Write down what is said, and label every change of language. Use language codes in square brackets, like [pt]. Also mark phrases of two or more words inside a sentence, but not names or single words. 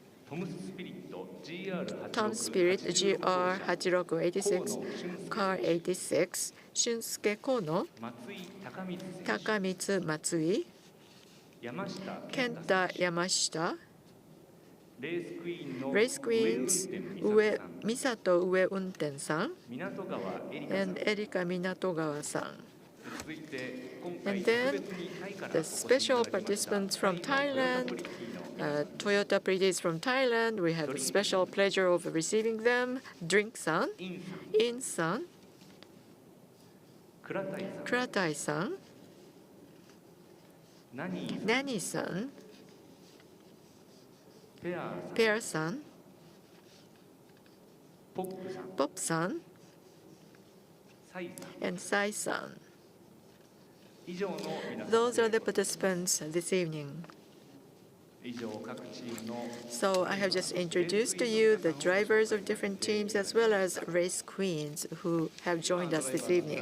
[en] GR8686, car 86, Shunsuke Kono, Takamitsu Matsui, Kenta Yamashita, race queens Misato Ue Unten-san and Erika Minatogawa-san. And then the special participants from Thailand, Toyota Pretties from Thailand, we have a special pleasure of receiving them. Drink-san, In-san, Kuratai-san, Nani-san, Pear-san, Pop-san, and Sai-san. Those are the participants this evening. So I have just introduced to you the drivers of different teams as well as race queens who have joined us this evening.